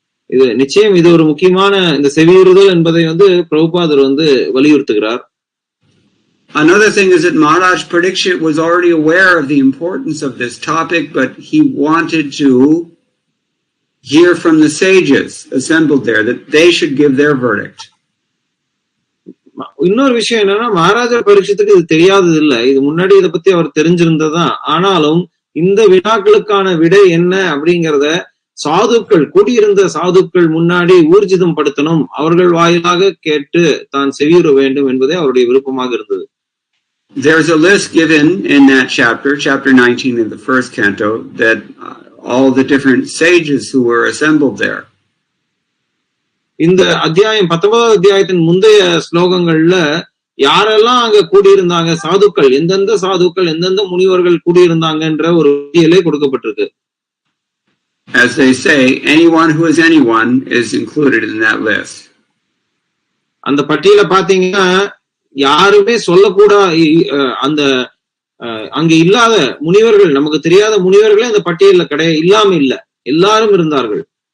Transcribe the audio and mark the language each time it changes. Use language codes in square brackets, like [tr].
[ta] இது நிச்சயம் இது ஒரு முக்கியமான இந்த செவியுறுதல் என்பதை பிரபுபாதர் வலியுறுத்துகிறார். [en] Another thing is that Maharaj Parikshit was already aware of the importance of this topic, but he wanted to hear from the sages assembled there, that they should give their verdict. [ta] இன்னொரு விஷயம் என்னன்னா, மகாராஜா பரீட்சித்துக்கு இது தெரியாதது இல்லை. இது முன்னாடி இதை பத்தி அவர் தெரிஞ்சிருந்ததான். ஆனாலும் இந்த வினாக்களுக்கான விடை என்ன அப்படிங்கிறத சாதுக்கள், கூடியிருந்த சாதுக்கள் முன்னாடி ஊர்ஜிதம் படுத்தணும், அவர்கள் வாயிலாக கேட்டு தான் செவியுற வேண்டும் என்பதே அவருடைய விருப்பமாக இருந்தது. [en] There's a list given in that chapter 19 of the first canto, that all the different sages who were assembled there. [ta] இந்த அத்தியாயம் 19வது அத்தியாயத்தின் முந்தைய ஸ்லோகங்கள்ல யாரெல்லாம் அங்க கூடியிருந்தாங்க, சாதுக்கள், எந்தெந்த சாதுக்கள், எந்தெந்த முனிவர்கள் கூடியிருந்தாங்கன்ற ஒரு பட்டியலே கொடுக்கப்பட்டிருக்கு. [en] As they say, anyone who is anyone is included in that list. [ta] அந்த பட்டியல பாத்தீங்கன்னா யாருமே சொல்லக்கூடாது, அந்த அங்க இல்லாத முனிவர்கள், நமக்கு தெரியாத முனிவர்களே அந்த பட்டியல்ல இல்லாம இல்ல, எல்லாரும் இருந்தார்கள்.